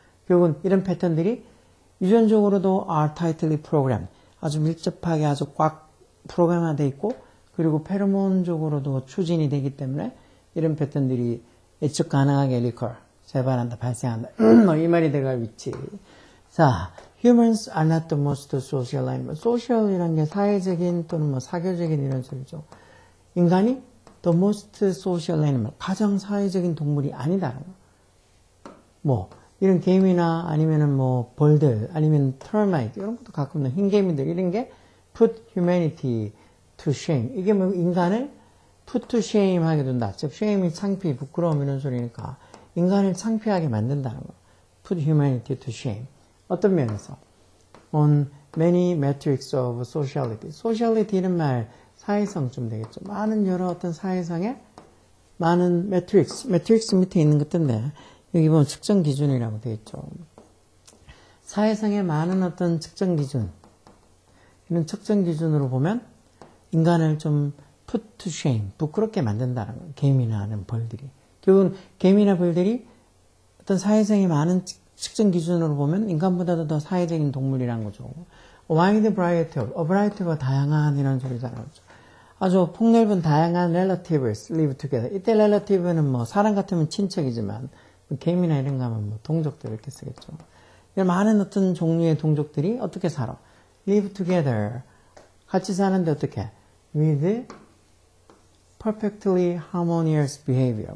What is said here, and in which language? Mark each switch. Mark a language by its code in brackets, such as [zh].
[ko] 결국은 이런 패턴들이 유전적으로도 [en] are tightly programmed, [ko] 아주 밀접하게 아주 꽉 프로그램화되어 있고, 그리고 페로몬적으로도 추진이 되기 때문에 이런 패턴들이 예측 가능하게 리커, 재발한다, 발생한다. 이 말이 들어갈 위치. [en] 자, humans are not the most social animal. [ko] social이라는 게 사회적인 또는 사교적인 이런 소리죠. 인간이 [en] the most social animal, [ko] 가장 사회적인 동물이 아니다라는 거. 이런 개미나 아니면은 벌들, 아니면 termite, 이런 것도 가끔 흰개미들, 이런 게 [en] put humanity to shame. [ko] 이게 인간을 [en] put to shame [ko] 하게 된다. 즉, shame이 창피, 부끄러움 이런 소리니까 인간을 창피하게 만든다는 거. [en] put humanity to shame. [ko] 어떤 면에서? [en] on many metrics of sociality. [ko] sociality 이런 말, 사회성 좀 되겠죠. 많은 여러 어떤 사회성의 많은 매트릭스 밑에 있는 것인데, 여기 보면 측정 기준이라고 되어 있죠. 사회성의 많은 어떤 측정 기준, 이런 측정 기준으로 보면 인간을 좀 [en] put to shame, [ko] 부끄럽게 만든다는 거예요. 개미나 하는 벌들이. 결국은 개미나 벌들이 어떤 사회성의 많은 측정 기준으로 보면 인간보다도 더 사회적인 동물이라는 거죠. [en] wide variety of, [ko] variety가 다양한 이런 소리잖아요. 아주 폭넓은 다양한 [en] relatives live together. [ko] 이때 relative는 사람 같으면 친척이지만 개미나 이런 거 하면 동족들 이렇게 쓰겠죠. 이런 많은 어떤 종류의 동족들이 어떻게 살아? [en] live together. [ko] 같이 사는데 어떻게? [en] with perfectly harmonious behavior.